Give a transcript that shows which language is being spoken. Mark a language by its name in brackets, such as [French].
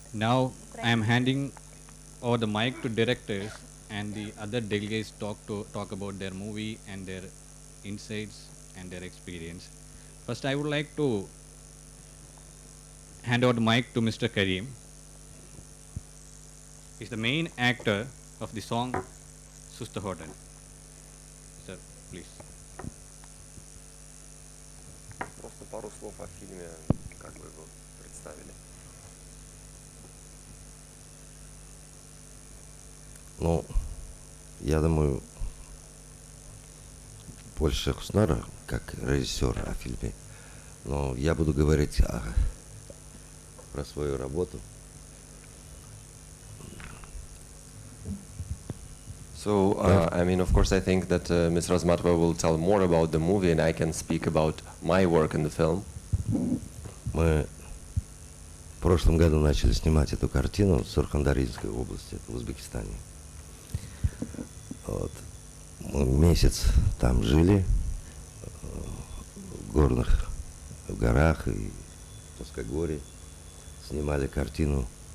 [English] Now I am handing over the mic to directors and the other delegates talk about their movie and their insights and their experience. First, I would like to hand over the mic to Mr. Karim. He's the main actor of the song Susta Hoden. Sir, please. [Russian] Просто пару слов о фильме, как вы его представили. Ну, я думаю, больше Хуснара, как режиссер о фильме, но я буду говорить про свою работу. [English] So, I mean, of course, I think that Ms. Razmatova will tell more about the movie, and I can speak about my work in the film. [Russian] Мы в прошлом году начали снимать эту картину в Сурхандаринской области, в Узбекистане. Вот. Мы месяц там жили, в горах и в Плоскогорье, снимали картину.